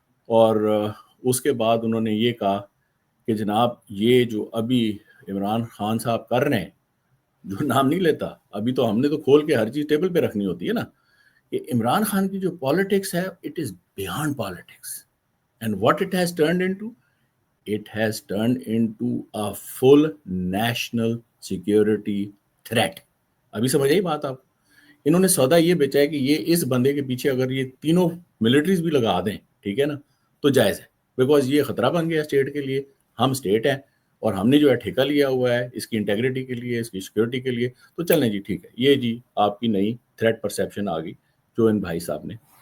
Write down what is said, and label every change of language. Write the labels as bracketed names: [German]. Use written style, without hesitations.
[Urdu] اور اس کے بعد انہوں نے یہ کہا کہ جناب یہ جو ابھی عمران خان صاحب کر رہے ہیں, جو نام نہیں لیتا ابھی, تو ہم نے تو کھول کے ہر چیز ٹیبل پہ رکھنی ہوتی ہے نا, کہ عمران خان کی جو پالیٹکس ہے [English] It is beyond politics. And what it has turned into, it has turned into a full national security threat. [Urdu] ابھی سمجھ آئی بات آپ. انہوں نے سودا یہ بیچا ہے کہ یہ اس بندے کے پیچھے اگر یہ تینوں ملٹریز بھی لگا دیں, ٹھیک ہے نا, تو جائز ہے, بیکاز یہ خطرہ بن گیا اسٹیٹ کے لیے. ہم اسٹیٹ ہیں اور ہم نے جو ہے ٹھیکہ لیا ہوا ہے اس کی انٹیگریٹی کے لیے, اس کی سیکورٹی کے لیے. تو چلیں جی ٹھیک ہے, یہ جی آپ کی نئی تھریٹ پرسیپشن آ گئی جو ان بھائی صاحب نے.